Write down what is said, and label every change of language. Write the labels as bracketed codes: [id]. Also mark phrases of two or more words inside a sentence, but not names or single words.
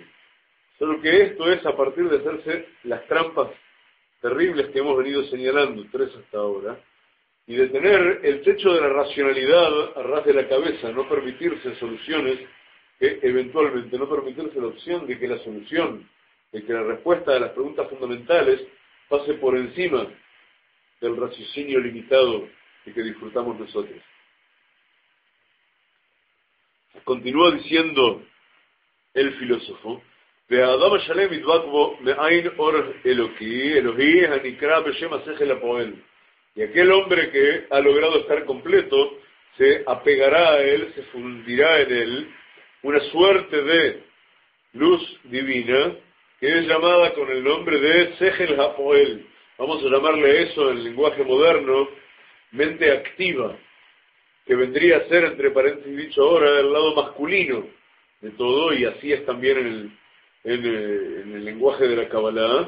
[es] Solo que esto es a partir de hacerse las trampas terribles que hemos venido señalando, 3 hasta ahora, y de tener el techo de la racionalidad a ras de la cabeza, no permitirse soluciones que eventualmente, no permitirse la opción de que la solución, de que la respuesta a las preguntas fundamentales pase por encima del raciocinio limitado de que disfrutamos nosotros. Continúa diciendo el filósofo, [he] והאדם השלם ידבק בו מעין אור אלוהי הנקרא בשם השכל הפועל. [es] Y aquel hombre que ha logrado estar completo se apegará a él, se fundirá en él una suerte de luz divina que es llamada con el nombre de [he] שכל הפועל. [es] Vamos a llamarle eso en el lenguaje moderno, mente activa, que vendría a ser, entre paréntesis dicho ahora, el lado masculino de todo, y así es también en el lenguaje de la Kabbalah.